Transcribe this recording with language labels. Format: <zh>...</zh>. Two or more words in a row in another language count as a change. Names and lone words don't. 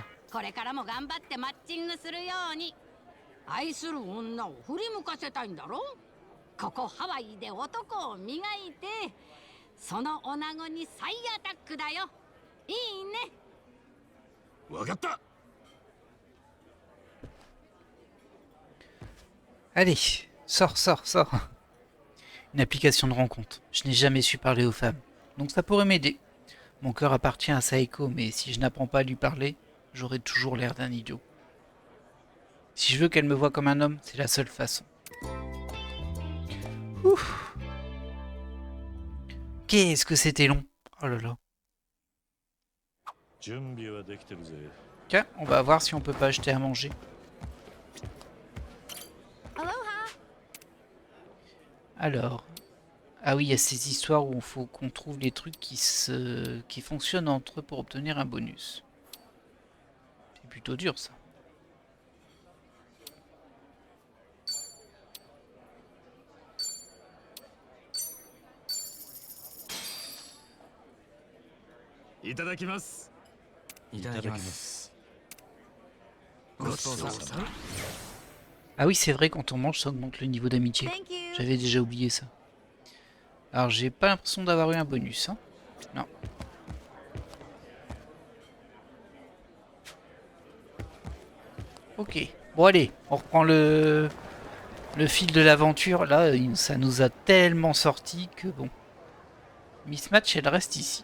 <ja>これからも頑張ってマッチングするように。愛する女を振り向かせたいんだろ。ここハワイで男を磨いてその女子に再アタックだよ。いいね。わかった。</ja> <fr>Allez, sors, sors, sors. Une application de rencontre. Je n'ai jamais su parler aux femmes. Donc ça pourrait m'aider. Mon cœur appartient à Saeko, mais si je n'apprends pas à lui parler, j'aurai toujours l'air d'un idiot. Si je veux qu'elle me voie comme un homme, c'est la seule façon. Ouf. Qu'est-ce que c'était long. Oh là là.</fr> <ja>準備はできてるぜ。</ja> <fr>Tiens, on va voir si on peut pas acheter à manger. Alors, ah oui, il y a ces histoires où il faut qu'on trouve les trucs qui fonctionnent entre eux pour obtenir un bonus. C'est plutôt dur ça.</fr> <ja>Itadakimasu. いただきます。ごちそうさま。</ja> <fr>Ah oui, c'est vrai, quand on mange, ça augmente le niveau d'amitié.</fr> <en>Thank you.</en> <fr>J'avais déjà oublié ça. Alors, j'ai pas l'impression d'avoir eu un bonus, hein. Non. Ok. Bon, allez, on reprend le fil de l'aventure. Là, ça nous a tellement sorti que bon. Miss Match, elle reste ici.</fr>